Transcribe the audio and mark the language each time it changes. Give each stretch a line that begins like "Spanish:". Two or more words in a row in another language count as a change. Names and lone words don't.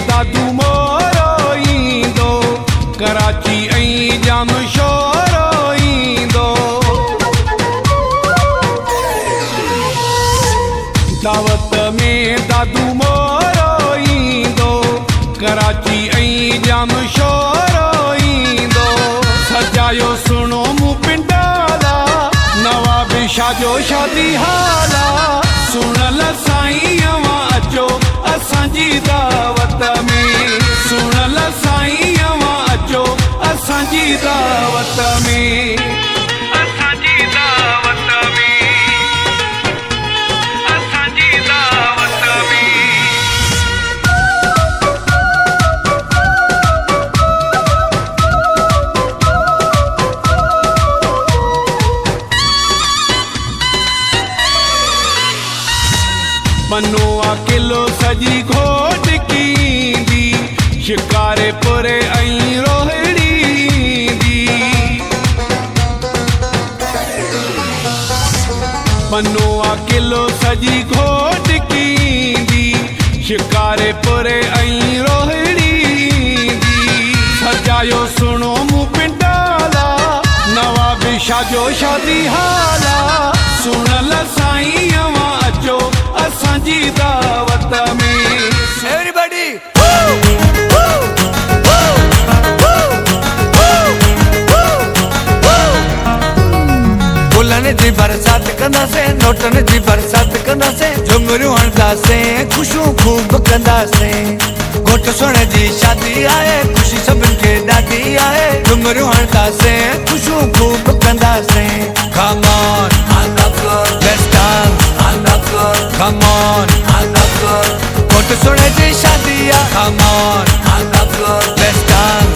Sindhi: दादू मोरो ईंदो कराची ऐं जाम शोरो ईंदो दावत में दादू मोरो ईंदो कराची ऐं जाम शोरो ईंदो सजायो सुनो मूं पिंडाला नवाबी शाजो शादी हाला सुन ल साईं अवां अचो असांजी दावत में सुन ल साईं अवां अचो असांजी दावत में असांजी दावत में असांजी दावत में पनुआ किलो सजी घोट कींदी शिकारे पुरे ऐं रोहिड़ी ईंदी पनुआ किलो सजी घोट कींदी शिकारे पुरे ऐं रोहिड़ी ईंदी सजायो सुनो मूं पिंडाला नवाबी शाजो शादी हाला सुन ल साईं अवां अचो असांजी दावत में एवरीबॉडी गुलनि जी बरसात कंदासीं नोटनि जी बरसात कंदासीं झुमरियूं हणंदासीं ख़ुशियूं ख़ूब कंदासीं घोट सोणे जी शादी आहे ख़ुशी सभिनि खे ॾाढी आहे झुमरियूं हणंदासीं ख़ुशियूं ख़ूब कंदासीं
English: Come on, let's dance. Come on,
Sindhi: घोट सोणे जी शादी आहे
English: Come on, let's dance.